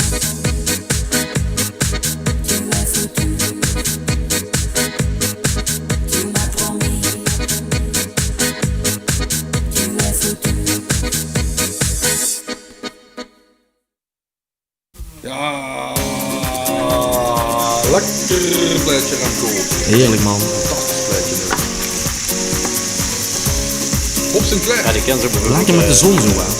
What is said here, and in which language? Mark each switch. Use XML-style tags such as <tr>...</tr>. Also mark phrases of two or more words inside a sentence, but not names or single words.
<fr>Tu es foutu. Tu m'as promis. Tu es foutu.</fr> <nl>Ja, lekker pleitje aan koop. Heerlijk man. Fantastisch pleitje nu. Op Sinclair. Ja, die kennen ze bijvoorbeeld. Lekker met de zon zo aan.</nl>